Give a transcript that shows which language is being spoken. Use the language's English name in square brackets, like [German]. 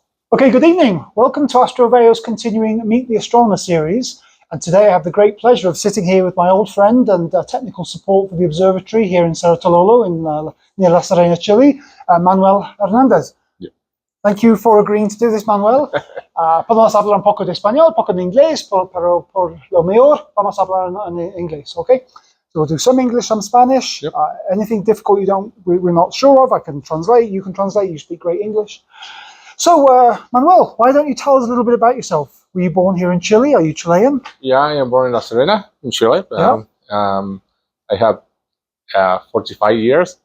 [English] Okay, good evening. Welcome to Astroveo's continuing Meet the Astronomer series. And today I have the great pleasure of sitting here with my old friend and technical support for the observatory here in Cerro Tololo near La Serena, Chile, Manuel Hernandez. Yeah. Thank you for agreeing to do this, Manuel. [Spanish] Podemos hablar un poco de español, poco de inglés, pero por lo mejor vamos a hablar en inglés, okay? [English] So we'll do some English, some Spanish. Yep. Anything difficult we're not sure of, I can translate. You can translate. You speak great English. So, Manuel, why don't you tell us a little bit about yourself? Were you born here in Chile? Are you Chilean? Yeah, I am born in La Serena, in Chile. Yeah. I have 45 years.